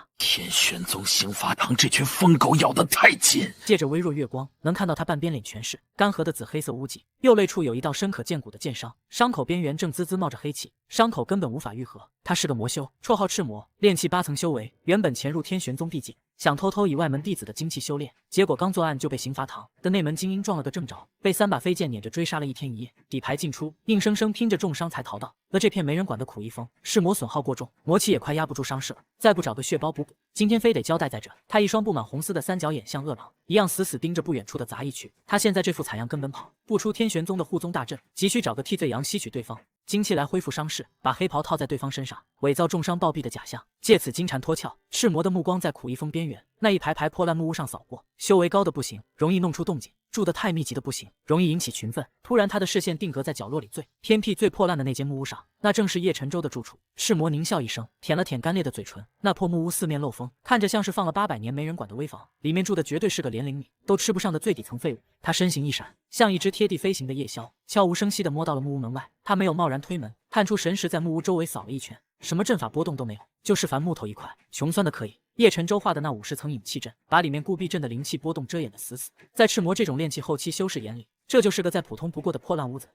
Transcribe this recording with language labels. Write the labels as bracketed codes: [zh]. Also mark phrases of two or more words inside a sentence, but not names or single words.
[zh] 天玄宗刑法堂這群瘋狗咬得太緊。借着微弱月光，能看到他半邊臉全是乾涸的紫黑色污跡，右肋處有一道深可見骨的劍傷，傷口邊緣正滋滋冒着黑氣，傷口根本無法愈合。他是個魔修，綽號赤魔，練氣8層修為，原本潛入天玄宗地界，想偷偷以外门弟子的精氣修煉，結果剛作案就被刑法堂的那门精英撞了個正着，被3把飞剑攆着追殺了1天1夜，底牌盡出，硬生生拼着重傷才逃到了這片沒人管的苦役峰。是魔損耗過重，魔氣也快壓不住傷勢了，再不找個血包補補，今天非得交代在這。他一雙布滿紅絲的3角眼像餓狼一樣死死盯着不遠處的雜役區。他現在這副慘樣根本跑不出天玄宗的護宗大陣，急需找個替罪羊吸取對方精氣來恢復傷勢，把黑袍套在對方身上，偽造重傷暴毙的假象，借此金蟬脫殼。赤魔的目光在苦役峰邊緣那一排排破爛木屋上掃過，修為高的不行，容易弄出動靜；住得太密集的不行，容易引起群憤。突然他的視線定格在角落裡最偏僻最破爛的那間木屋上，那正是葉晨舟的住處。赤魔獰笑一聲，舔了舔乾裂的嘴唇。那破木屋四面漏風，看着像是放了800年沒人管的危房，裡面住的絕对是個连靈米都吃不上的最底层廢物。他身形一閃，像一只貼地飛行的夜梟，悄无聲息地摸到了木屋門外。他沒有貿然推門，探出神識在木屋周圍掃了一圈，什麼陣法波動都沒有，就是凡木頭一塊，窮酸的可以。葉晨舟畫的那50層引氣陣，把裡面固壁陣的靈氣波動遮掩得死死。在赤魔這種練氣後期修士眼裡，這就是個再普通不過的破爛屋子。